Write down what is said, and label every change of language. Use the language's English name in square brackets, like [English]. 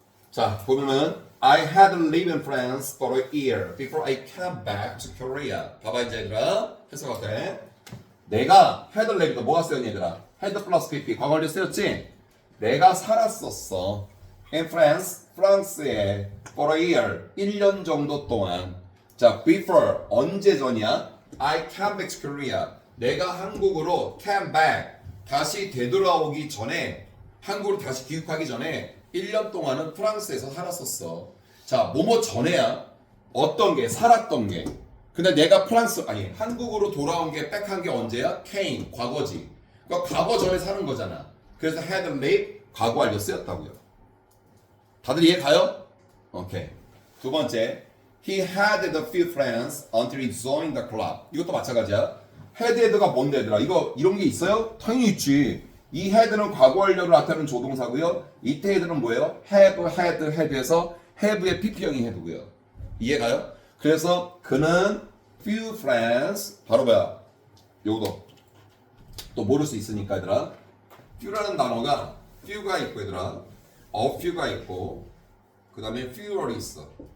[Korean] 자 보면은 [English] I had lived in France for a year before I came back to Korea. [Korean] 봐봐 이제 얘들아 해석할게. 내가 had lived 뭐가 쓰였니 얘들아? had 플러스 pp 과거 완료 쓰였지? 내가 살았었어 [English] in France [Korean] 프랑스에 [English] for a year [Korean] 1년 정도 동안. 자 before 언제 전이야? [English] I came back to Korea [Korean] 내가 한국으로 [English] came back [Korean] 다시 되돌아오기 전에 한국으로 다시 귀국하기 전에 1년 동안은 프랑스에서 살았었어. 자, 뭐뭐 전에야 어떤 게 살았던 게. 근데 내가 한국으로 돌아온 게 백한 게 언제야? came 과거지. 그러니까 과거 전에 사는 거잖아. 그래서 had lived 과거 완료 쓰였다고요. 다들 이해 가요? 오케이. 두 번째, [English] he had a few friends until he joined the club. [Korean] 이것도 마찬가지야. had가 뭔데 얘들아? 이런 게 있어요? 당연히 있지. 이 had는 과거 완료를 나타내는 조동사고요. 이때 had는 뭐예요? had에서 have의 pp형이 had고요. 이해가요? 그래서 그는 few friends 바로 뭐야? 요거 또 모를 수 있으니까 얘들아. few라는 단어가 few가 있고 얘들아, a few가 있고 그 다음에 fewer이 있어.